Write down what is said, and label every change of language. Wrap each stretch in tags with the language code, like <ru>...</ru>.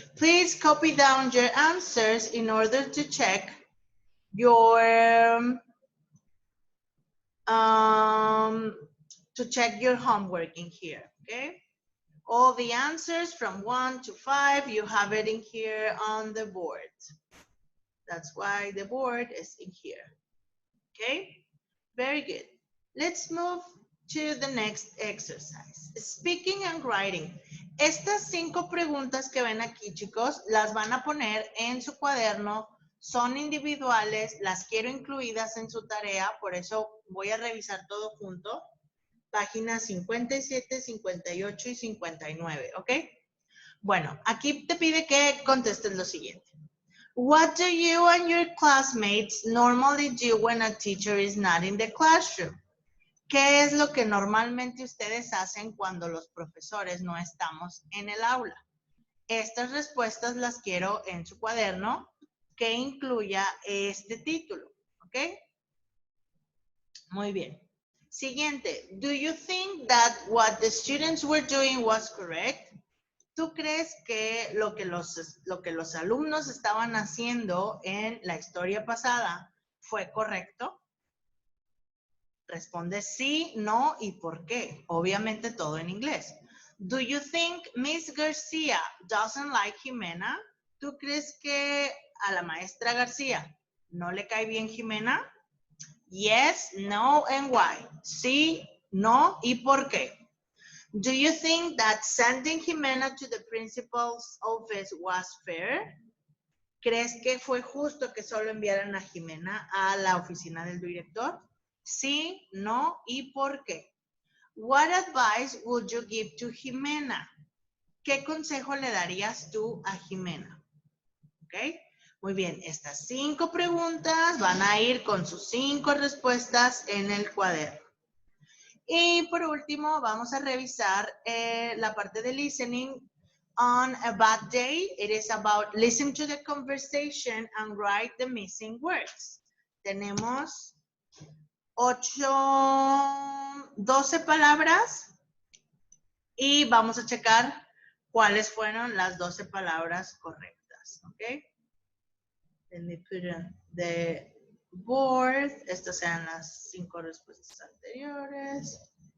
<en>Please copy down your answers in order to check your homework in here, okay? All the answers from 1 to 5, you have it in here on the board. That's why the board is in here, okay? Very good. Let's move to the next exercise. Speaking and writing.</en> <es>Estas 5 preguntas que ven aquí, chicos, las van a poner en su cuaderno. Son individuales, las quiero incluidas en su tarea, por eso voy a revisar todo junto. Páginas 57, 58 y 59, ¿ok? Bueno, aquí te pide que contestes lo siguiente.</es> <en>What do you and your classmates normally do when a teacher is not in the classroom?</en> <es>¿Qué es lo que normalmente ustedes hacen cuando los profesores no estamos en el aula? Estas respuestas las quiero en su cuaderno que incluya este título, ¿ok? Muy bien. Siguiente.</es> <en>Do you think that what the students were doing was correct?</en> <es>¿Tú crees que lo que los alumnos estaban haciendo en la historia pasada fue correcto? Responde sí, no y por qué. Obviamente todo en inglés.</es> <en>Do you think Miss Garcia doesn't like Jimena?</en> <es>¿Tú crees que a la maestra García no le cae bien Jimena?</es> <en>Yes, no and why.</en> <es>Sí, no y por qué.</es> <en>Do you think that sending Jimena to the principal's office was fair?</en> <es>¿Crees que fue justo que solo enviaran a Jimena a la oficina del director? Sí, no y por qué.</es> <en>What advice would you give to Jimena?</en> <es>¿Qué consejo le darías tú a Jimena? ¿Ok? Muy bien, estas 5 preguntas van a ir con sus 5 respuestas en el cuaderno. Y por último, vamos a revisar la parte de listening.</es> <en>On a bad day, it is about listen to the conversation and write the missing words.</en> <es>Tenemos 12 palabras y vamos a checar cuáles fueron las 12 palabras correctas. ¿Ok?</es> <en>Let me put on the board.</en> <es>Estas eran las 5 respuestas anteriores.</es>